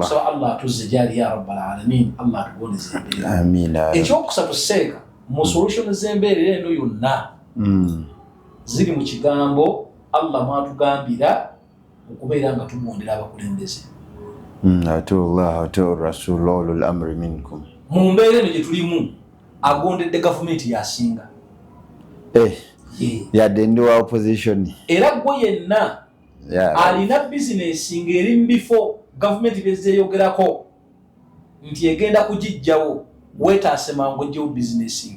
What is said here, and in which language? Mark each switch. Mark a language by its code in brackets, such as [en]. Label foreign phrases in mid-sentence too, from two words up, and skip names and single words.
[lg] Kusaba Allah atuzze gyali [ar] يا رب العالمين. [lg] Allah atugondeze embeera. Amiina. Ekyokusatu seeka mu solution z'embeera eno yonna ziri mu kigambo Allah mwatugambira okubeera nga tugondera abakulembeze. [ar] أطيعوا الله أطيعوا الرسول أولي الأمر منكم. [lg] Mu mbeera eno gye tulimu agondedde gavumenti yasinga. Yadde ndi wa opposition. Era gwe yenna alina bizinesi ng'eri mu bifo gavumenti byezeeyogerako nti egenda kugijjawo, weetaase mangu ojjewo bizinesi